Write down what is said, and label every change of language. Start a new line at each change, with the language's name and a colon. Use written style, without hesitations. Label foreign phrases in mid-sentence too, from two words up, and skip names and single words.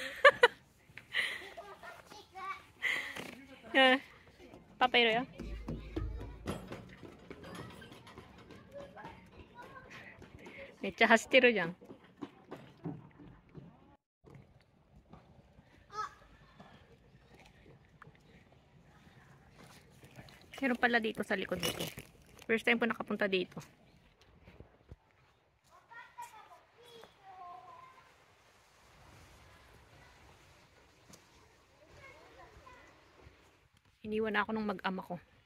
Japanese: うん。パパいるよ。めっちゃ走ってるじゃん。
Filipino: Meron pala dito sa likod dito.
English: First time
Filipino: po nakapunta dito. Iniwan ako ng mag-ama ko.